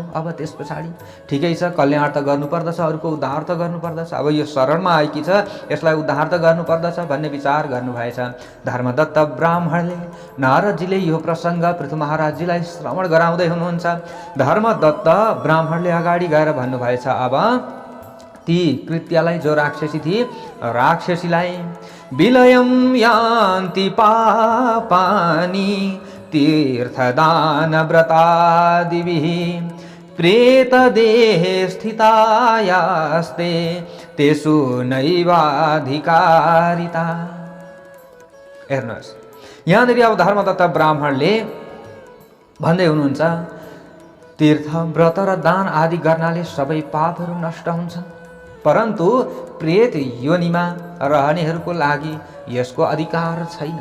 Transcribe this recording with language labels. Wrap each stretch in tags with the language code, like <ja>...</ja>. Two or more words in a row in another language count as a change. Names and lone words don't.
<ne>अब त्यस पछाडि ठिकै छ, कल्याण त गर्नुपर्दछ, अरूको उद्धार त गर्नुपर्दछ, अब यो शरणमा आएकी छ, यसलाई उद्धार त गर्नुपर्दछ भन्ने विचार गर्नुभएछ। धर्मदत्त ब्राह्मणले नारदजीले यो प्रसङ्ग पृथु महाराजजीलाई श्रवण गराउँदै हुनुहुन्छ। धर्मदत्त ब्राह्मणले अगाडि गएर भन्नुभएछ, अब ती कृत्यालाई, जो राक्षसी थिए,</ne> <sa>राक्षसीलाई विलयम यान्ति पापानि तीर्थदान व्रतादिभिः प्रेतदेहे स्थितायास्ते तेषु नैवाधिकारिता।</sa> <ne>हेर्नुहोस्, यहाँनिर अब धर्मदत्त ब्राह्मणले भन्दै हुनुहुन्छ, तीर्थ व्रत र दान आदि गर्नाले सबै पापहरू नष्ट हुन्छन्, परन्तु प्रेत योनिमा रहनेहरूको लागि यसको अधिकार छैन।</ne>